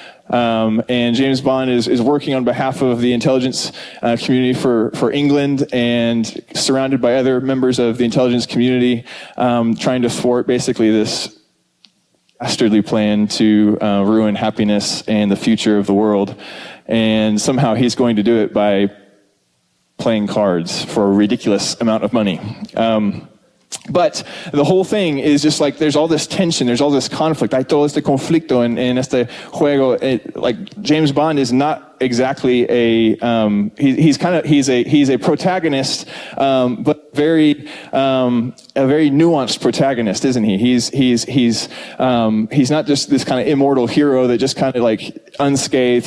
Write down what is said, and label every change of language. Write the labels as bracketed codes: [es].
[en] And James Bond is working on behalf of the intelligence community for England, and surrounded by other members of the intelligence community, trying to thwart basically this dastardly plan to ruin happiness and the future of the world. And somehow he's going to do it by playing cards for a ridiculous amount of money. But the whole thing is just like, there's all this tension, there's all this conflict. [es] Hay todo este conflicto en este juego. [en] Like, James Bond is not exactly he's a protagonist, but a very nuanced protagonist, isn't he? He's not just this kind of immortal hero that just kind of like unscathed.